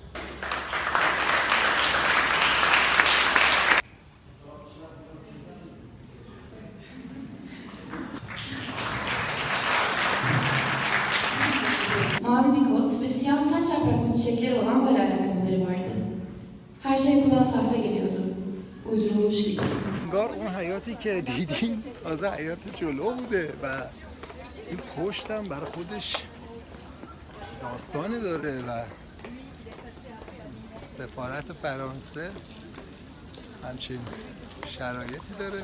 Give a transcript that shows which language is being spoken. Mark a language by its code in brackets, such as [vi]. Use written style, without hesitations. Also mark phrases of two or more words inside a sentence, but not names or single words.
[tr] Mavi bir kot ve siyah taç yapraklı çiçekleri olan bale ayakkabıları vardı. Her şey kulağa sahte geliyordu. Uydurulmuş gibi. [fa] انگار اون حیاتی که دیدیم تازه حیات جلو بوده و این پشتم برای خودش داستانی داره و سفارت فرانسه همچین شرایطی داره.